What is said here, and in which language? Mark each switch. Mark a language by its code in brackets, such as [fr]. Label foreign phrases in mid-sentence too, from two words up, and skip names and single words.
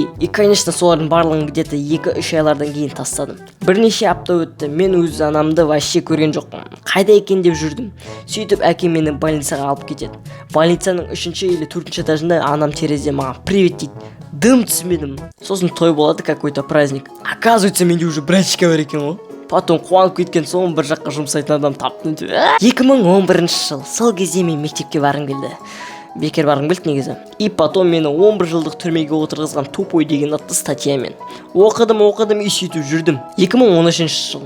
[kk] И, конечно, солардың барлығын где-то 2-3 айлардан кейін тастадым. Бірнеше апта өтті, мен өз анамды вообще көрген жоқпын. Қайда екен деп жүрдім. Сөйтіп әкем мені больницаға алып кетеді. Больницаның 3-ші или 4-ші этажында анам терезе маған привет дейді. Дым түсмедім. Сосын той болады, [ru] какой-то праздник. [kk] Оказывается, менде уже братчика бар екен ғой. Потом қуанып кеткен соң бір жаққа жұмсайтын адам таптым. 2011 жыл. Сол кезде мен мектепке барғым келді. Бекер барғым келді негізі. [ru] И потом [kk] мені 11 жылдық түрмеге отырғызған тупой деген атты статьямен. Оқыдым и сөйтіп жүрдім. 2013 жыл.